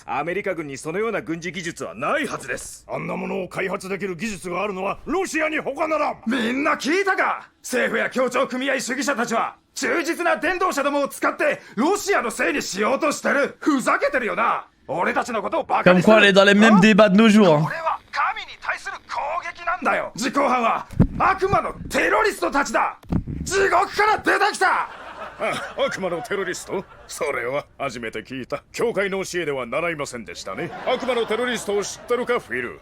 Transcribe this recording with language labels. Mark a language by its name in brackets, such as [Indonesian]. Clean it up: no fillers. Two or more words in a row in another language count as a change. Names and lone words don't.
[Japanese] アメリカ軍にそのような軍事技術はないはずです。あんなものを開発できる技術があるのはロシアに他ならん。みんな聞いたか？政府や協調組合主義者たちは忠実な伝道者どもを使ってロシアのせいにしようとしてる。ふざけてるよな。俺たちのことをバカ [French] Comme [Japanese] にする。 [French] quoi, elle est dans les mêmes débats de nos jours. Hein. [Japanese] これは神に対する攻撃なんだよ。実行犯は悪魔のテロリストたちだ。地獄から出てきた。悪魔のテロリスト？それは初めて聞いた。教会の教えでは習いませんでしたね。悪魔のテロリストを知ってるか、フィル？